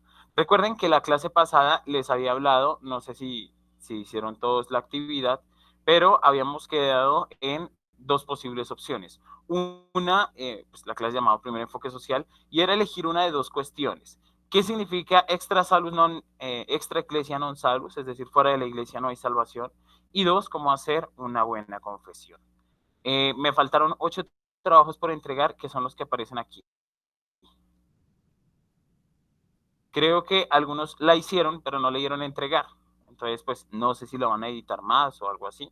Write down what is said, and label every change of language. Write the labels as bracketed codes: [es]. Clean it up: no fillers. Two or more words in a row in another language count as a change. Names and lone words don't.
[es] Recuerden que la clase pasada les había hablado, no sé si hicieron todos la actividad, pero habíamos quedado en dos posibles opciones. Una, pues la clase llamada primer enfoque social, y era elegir una de dos cuestiones. ¿Qué significa [la] extra salus non, extra ecclesia non salus? [es] Es decir, fuera de la iglesia no hay salvación. Y dos, cómo hacer una buena confesión. Me faltaron 8 trabajos por entregar, que son los que aparecen aquí. Creo que algunos la hicieron, pero no le dieron entregar. Entonces, pues no sé si lo van a editar más o algo así.